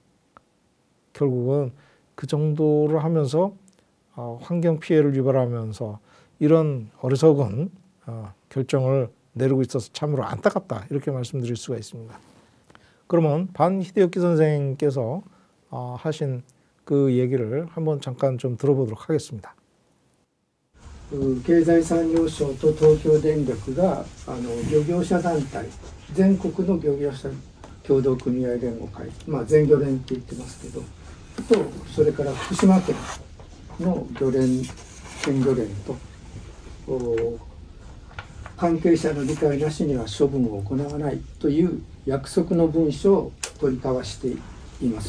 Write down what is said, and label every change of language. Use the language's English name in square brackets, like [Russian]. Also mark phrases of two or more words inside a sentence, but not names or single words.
[Korean] 결국은 그 정도로 하면서 환경 피해를 유발하면서 이런 어리석은 결정을 내리고 있어서 참으로 안타깝다 이렇게 말씀드릴 수가 있습니다. 그러면 반 히데유키 선생님께서 하신 그 얘기를 한번 잠깐 좀 들어보도록 하겠습니다. [Japanese] 経済産業省と東京電力が漁業者団体全国の漁業者協同組合連合会、全漁連って言ってますけどとそれから福島県の漁連県漁連と関係者の理解なしには処分を行わないという約束の文書を取り交わしています。